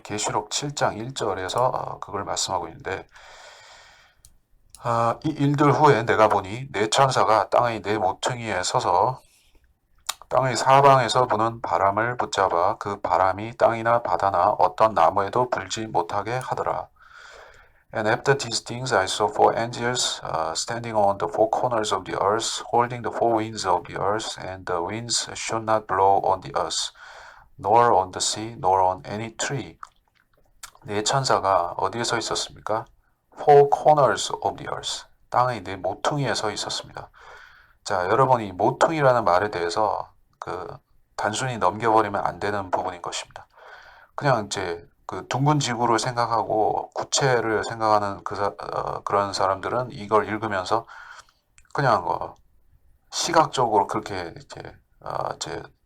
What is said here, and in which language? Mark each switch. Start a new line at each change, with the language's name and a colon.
Korean: 계시록 7장 1절에서 그걸 말씀하고 있는데, 이 일들 후에 내가 보니 네 천사가 땅의 네 모퉁이에 서서 땅의 사방에서 부는 바람을 붙잡아 그 바람이 땅이나 바다나 어떤 나무에도 불지 못하게 하더라.
English: And after these things I saw four angels standing on the four corners of the earth, holding the four winds of the earth, and the winds should not blow on the earth, nor on the sea, nor on any tree.
Korean: 네 천사가 어디에 서 있었습니까?
English: Four corners of the earth.
Korean: 땅의 네 모퉁이에 서 있었습니다. 자, 여러분, 이 모퉁이라는 말에 대해서 단순히 넘겨버리면 안 되는 부분인 것입니다. 그냥 이제 그 둥근 지구를 생각하고 구체를 생각하는 그런 사람들은 이걸 읽으면서 그냥 시각적으로 그렇게 이제